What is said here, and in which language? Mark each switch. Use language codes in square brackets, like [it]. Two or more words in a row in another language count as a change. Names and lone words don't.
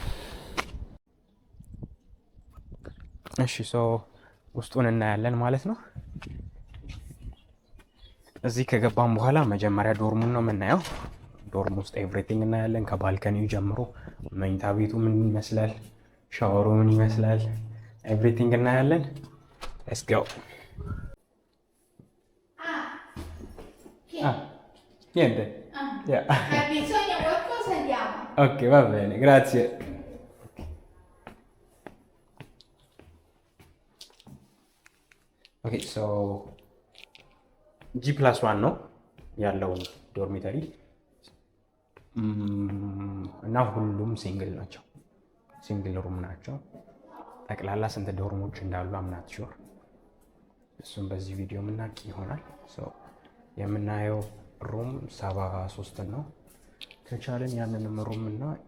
[am] እሺ ውስጡን እናያለን ማለት ነው። እዚህ ከገባን በኋላ መጀመሪያ ዶርሙን ነው የምናየው። ዶርም ውስጥ ኤቭሪቲንግ እናያለን። ከባልከኒው ጀምሮ መኝታ ቤቱ ምን ይመስላል፣ ሻወሩ ምን ይመስላል፣ ኤቭሪቲንግ እናያለን። [en] let's go። [am] Niente. [it] Bisogna qualcosa, andiamo. Ok, va bene, grazie. [am] Ok, G+1 ነው ያለው ዶርሚተሪ እና ሁሉም ሲንግል ናቸው። [en] single room [am] ናቸው። ጠቅላላ ስንት ዶርሞች እንዳሉ [en] I'm not sure [am] እሱም በዚህ ቪዲዮ የምናውቅ ይሆናል። የምናየው ሩም 73 ነው። ከቻለን ያንንም ሩም እና